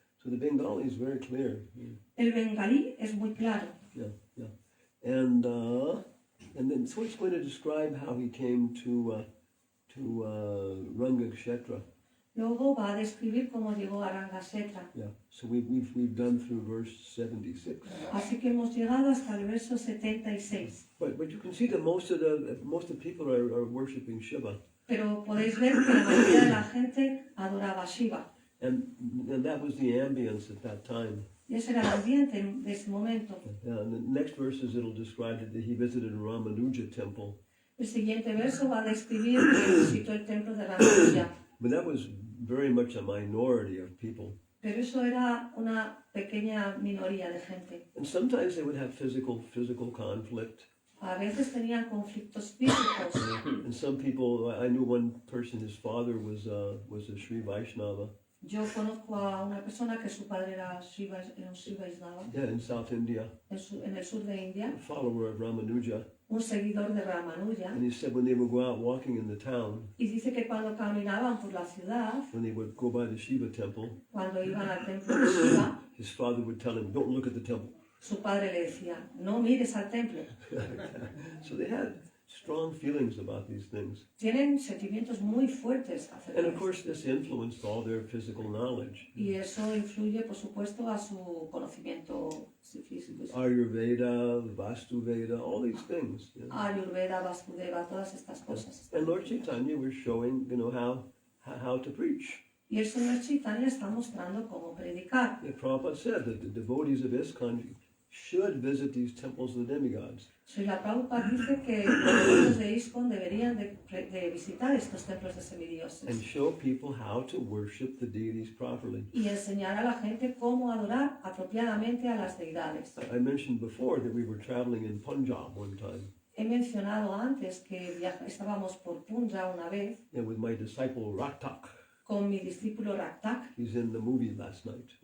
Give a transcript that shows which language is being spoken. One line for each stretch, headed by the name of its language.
English: So the Bengali is very clear.
Spanish: El bengalí es muy claro.
English: Yeah, yeah. And then so it's going to describe how he came to Ranga Kshetra.
Spanish: Luego va a describir cómo llegó a Rangasetra.
English: Yeah. So we've done through verse 76.
Spanish: Así que hemos llegado hasta el verso 76.
English: But you can see that most of the people are worshiping Shiva.
Spanish: Pero podéis ver que la mayoría de la gente adoraba a Shiva.
English: And that was the ambience at that time.
Spanish: Y ese era el ambiente de ese momento.
English: And the next verses it'll describe that he visited Ramanuja temple.
Spanish: El siguiente verso va a describir que visitó el templo de Ramanuja.
English: But that was very much a minority of people.
Spanish: Pero eso era una pequeña minoría de gente.
English: And sometimes they would have physical conflict.
Spanish: A veces tenían conflictos físicos.
English: And some people, I knew one person, his father was a Sri Vaishnava.
Spanish: Yo conozco a una persona que su padre era un Sri Vaishnava
English: Yeah, in South India,
Spanish: en el sur de India,
English: a follower of Ramanuja.
Spanish: un seguidor de Ramanuja.
English: And he said when they would go out walking in the town,
Spanish: Y dice que cuando caminaban por la ciudad,
English: when they would go by the Shiva temple,
Spanish: cuando iban al templo de Shiva,
English: his father would tell him, don't look at the temple.
Spanish: su padre le decía, no mires al templo.
English: So they had strong feelings about these things.
Spanish: Tienen sentimientos muy fuertes acerca
English: And
Spanish: de
English: of course this influenced all their physical knowledge.
Spanish: esto. Y eso influye, por supuesto, a su conocimiento físico.
English: Ayurveda, Vastu Veda, all these things. You know.
Spanish: Ayurveda, Vasudeva, todas estas cosas.
English: And Lord Chaitanya was showing, how to preach.
Spanish: Y el Señor Chaitanya está mostrando cómo predicar.
English: The Prabhupada said that the devotees of ISKCON should visit these temples of the demigods.
Spanish: Srila Prabhupada dice que los devotos de ISKCON deberían de visitar estos templos de
English: And
Spanish: semidioses
English: show people how to worship the deities properly.
Spanish: y enseñar a la gente cómo adorar apropiadamente a las deidades.
English: I mentioned before that we were traveling in Punjab one time,
Spanish: He mencionado antes que estábamos por Punjab una vez
English: and with my disciple Raktak.
Spanish: con mi discípulo Raktak,
English: He's in the movie last night.